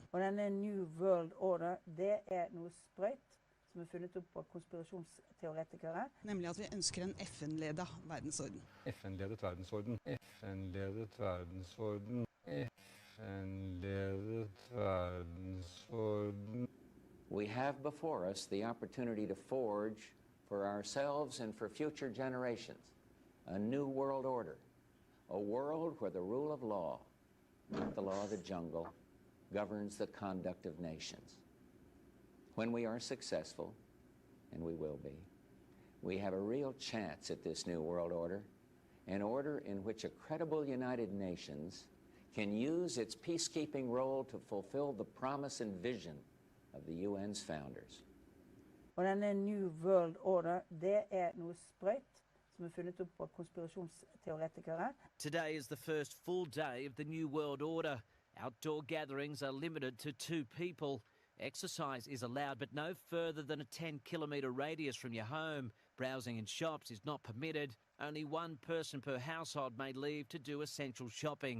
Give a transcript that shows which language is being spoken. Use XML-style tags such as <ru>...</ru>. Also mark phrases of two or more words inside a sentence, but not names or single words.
<no>Og denne</no> <en>New World Order,</en> <no>det er noe sprøyt som er funnet opp av konspirasjonsteoretikere. Nemlig at vi ønsker en FN-ledet verdensorden. FN-ledet verdensorden. FN-ledet verdensorden. FN-ledet verdensorden.</no> <en>We have before us the opportunity to forge for ourselves and for future generations a new world order, a world where the rule of law, not the law of the jungle, governs the conduct of nations. When we are successful, and we will be, we have a real chance at this new world order, an order in which a credible United Nations can use its peacekeeping role to fulfill the promise and vision of the UN's founders.</en> <no>Og denne</no> <en>New World Order,</en> <no>det er noe sprøyt som er funnet opp av konspirasjonsteoretikere.</no> <en>Today is the first full day of the New World Order. Outdoor gatherings are limited to 2 people. Exercise is allowed, but no further than a 10-kilometre radius from your home. Browsing in shops is not permitted. Only 1 person per household may leave to do essential shopping.</en>